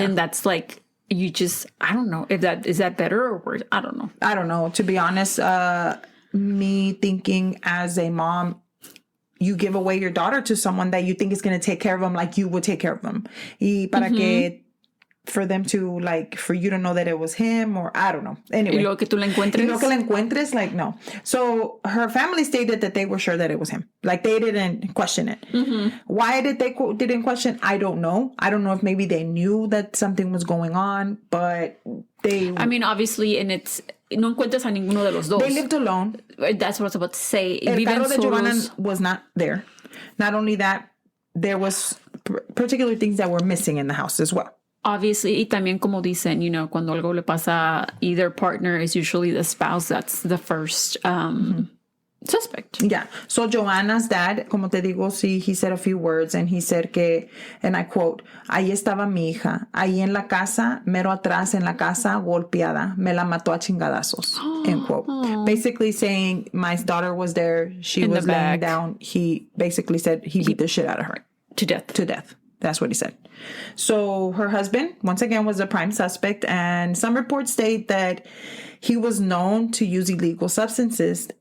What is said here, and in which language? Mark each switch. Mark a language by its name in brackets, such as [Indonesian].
[English] And that's like, you just, I don't know if is that better or worse? I don't know. To be honest, me thinking as a mom, you give away your daughter to someone that you think is going to take care of them like you would take care of them. [Spanish] Y para que, [English] for them to, like, for you to know that it was him, or I don't know. Anyway. [Spanish] Y luego que tú la encuentres. Y luego que la encuentres, like, no. [English] So her family stated that they were sure that it was him. Like, they didn't question it. Mm-hmm. Why didn't question? I don't know. I don't know if maybe they knew that something was going on, but they... I mean, obviously, and it's... [Spanish] No encuentras a ninguno de los dos. [English] They lived alone. That's what I was about to say. [Spanish] El carro de [English] Jhoana was not there. Not only that, there was particular things that were missing in the house as well. Obviously, [Spanish] y también como dicen, cuando algo le pasa a [English] either partner, is usually the spouse that's the first suspect. Yeah. So Joanna's dad, [Spanish] como te digo, sí, [English] he said a few words and he said que, and I quote, [Spanish] ahí estaba mi hija, ahí en la casa, mero atrás en la casa, golpeada, me la mató a chingadazos, [English] end quote. Basically saying my daughter was there, she was laying down. He basically said he beat the shit out of her. To death. To death. That's what he said. So her husband, once again, was a prime suspect, and some reports state that he was known to use illegal substances.